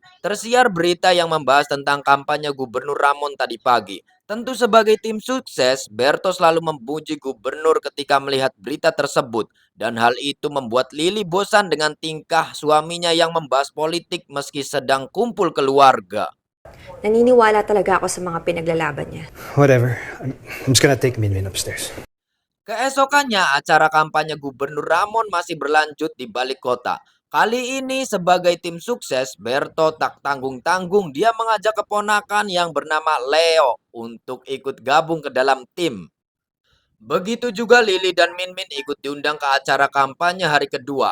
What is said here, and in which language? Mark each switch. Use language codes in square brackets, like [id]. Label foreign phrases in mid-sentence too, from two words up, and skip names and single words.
[id] Tersiar berita yang membahas tentang kampanye Gubernur Ramon tadi pagi. Tentu sebagai tim sukses, Berto selalu memuji gubernur ketika melihat berita tersebut. Dan hal itu membuat Lili bosan dengan tingkah suaminya yang membahas politik meski sedang kumpul keluarga. [tl] Naniniwala talaga ako sa mga pinaglalaban niya. [en] Whatever. I'm just gonna take Min Min upstairs. [id] Keesokannya, acara kampanye Gubernur Ramon masih berlanjut di balik kota. Kali ini sebagai tim sukses, Berto tak tanggung-tanggung dia mengajak keponakan yang bernama Leo untuk ikut gabung ke dalam tim. Begitu juga Lili dan Min ikut diundang ke acara kampanye hari kedua.